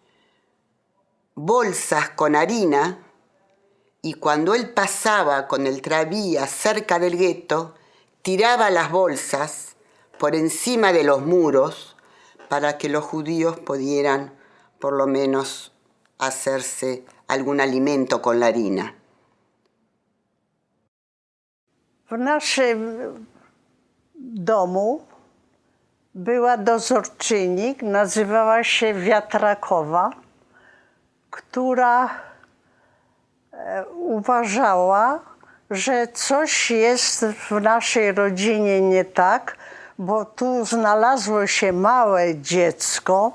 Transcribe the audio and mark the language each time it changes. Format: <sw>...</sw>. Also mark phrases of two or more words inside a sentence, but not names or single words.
<es>bolsas con harina y cuando él pasaba con el tranvía cerca del gueto, tiraba las bolsas por encima de los muros para que los judíos pudieran por lo menos hacerse algún alimento con la harina.</es> <pl>W naszym domu była dozorczyni, nazywała się Wiatrakowa, która uważała, że coś jest w naszej rodzinie nie tak, bo tu znalazło się małe dziecko.</pl>